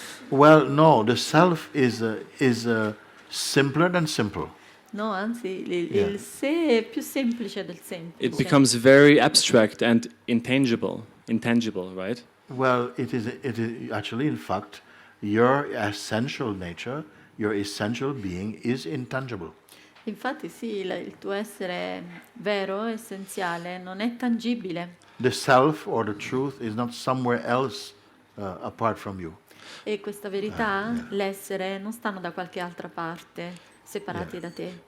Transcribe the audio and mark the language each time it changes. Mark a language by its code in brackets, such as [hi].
[en] Well, no, the self is simpler than simple. [it] No, anzi, Yeah. il sé è più semplice del semplice. [en] It becomes very abstract and intangible, right? Well, it is actually, in fact, your essential nature, your essential being is intangible. [it] Infatti sì, il tuo essere vero, essenziale, non è tangibile. [en] The self or the truth is not somewhere else apart from you. [it] E questa verità, l'essere, non stanno da qualche altra parte, separati da te.